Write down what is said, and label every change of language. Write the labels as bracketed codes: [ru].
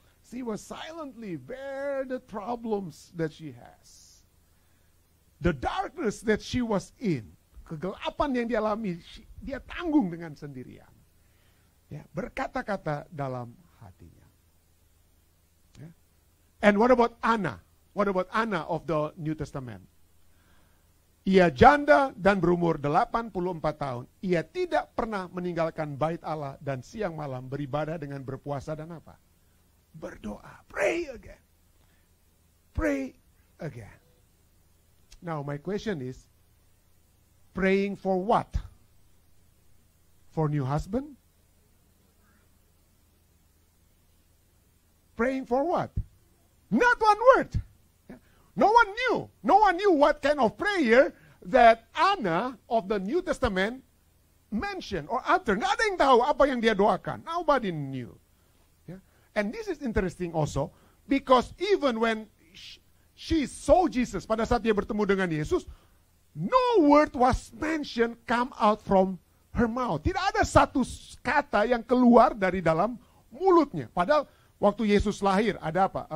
[en] She was silently bear the problems that she has. The darkness that she was in. [id] Kegelapan yang dia alami, dia tanggung dengan sendirian. Ya, berkata-kata dalam hatinya. Ya. [en] And what about Anna? What about Anna of the New Testament? [id] Ia janda dan berumur 84 tahun. Ia tidak pernah meninggalkan bait Allah dan siang malam beribadah dengan berpuasa dan apa? Berdoa. [en] Pray again. Pray again. Now my question is, praying for what? For new husband? Praying for what? Not one word. No one knew. No one knew what kind of prayer that Anna of the New Testament mentioned or uttered. [id] Nggak ada yang tahu apa yang dia doakan. [en] Nobody knew. Yeah? And this is interesting also because even when she saw Jesus, [id] pada saat dia bertemu dengan Yesus, [en] no word was mentioned come out from her mouth. [id] Tidak ada satu kata yang keluar dari dalam mulutnya. Padahal waktu Yesus lahir ada apa?